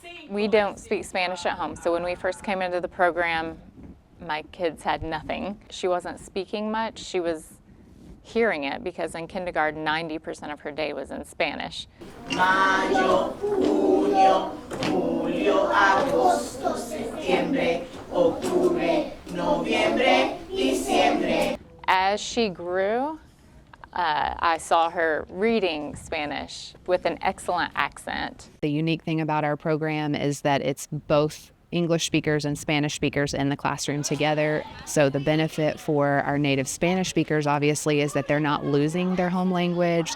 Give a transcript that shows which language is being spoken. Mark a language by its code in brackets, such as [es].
[en] We don't speak Spanish at home, so when we first came into the program, my kids had nothing. She wasn't speaking much, she was hearing it because in kindergarten 90% of her day was in Spanish. [es] Mayo, junio, julio, agosto, septiembre, octubre, noviembre, diciembre. [en] As she grew, I saw her reading Spanish with an excellent accent. The unique thing about our program is that it's both English speakers and Spanish speakers in the classroom together. So the benefit for our native Spanish speakers, obviously, is that they're not losing their home language.